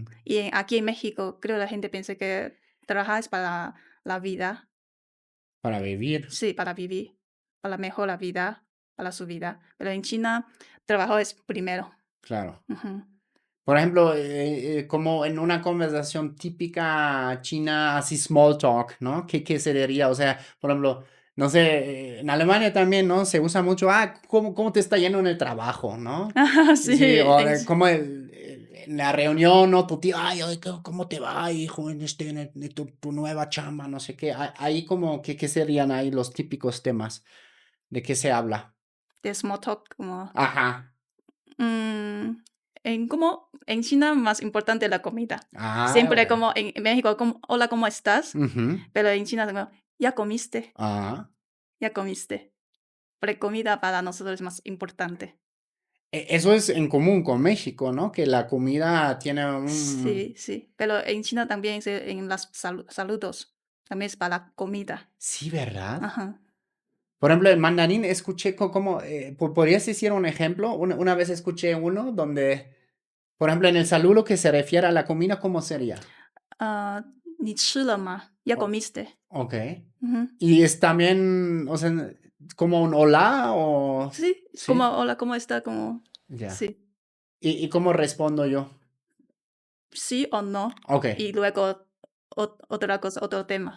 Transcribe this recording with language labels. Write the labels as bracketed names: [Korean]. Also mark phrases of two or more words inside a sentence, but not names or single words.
[Spanish] Y aquí en México creo la gente piensa que trabajar es para la vida, Para vivir, sí, para vivir, para mejorar la vida, para su vida. Pero en China trabajo es primero. claro. Ujú. Por ejemplo, como en una conversación típica china, así [English] small talk, [Spanish] ¿no? ¿Qué se diría? O sea, por ejemplo, no sé, en Alemania también, ¿no? Se usa mucho, ¿cómo te está yendo en el trabajo, ¿no? Ajá, sí, Sí, o como en la reunión, ¿no? Tu tío, ay, ¿cómo te va, hijo, en tu nueva chamba, no sé qué. Ahí como, ¿qué serían ahí los típicos temas? ¿De qué se habla? de [English] small talk [Spanish] como... Ajá. mm, en China más importante la comida. Ah, Siempre bueno. como en México, como, hola, ¿cómo estás? Ujú. Pero en China como, ya comiste, Ah. ya comiste. Porque comida para nosotros es más importante. Eso es en común con México, ¿no? Que la comida tiene un... Sí, sí. Pero en China también en los saludos, también es para la comida. Sí, ¿verdad? Ajá. Por ejemplo, el mandarín escuché como... ¿podrías decir un ejemplo? Una vez escuché uno donde, por ejemplo, en el saludo que se refiere a la comida, ¿cómo sería? [Chinese] Ah, 你吃了吗? [Spanish] Ya O- comiste. ok. Ujú. Y es también, o sea, como un hola o... Sí, como, Sí, hola, ¿cómo está? Como, ya. sí. ¿Y cómo respondo yo? Sí o no. Ok, Y luego otra cosa, otro tema.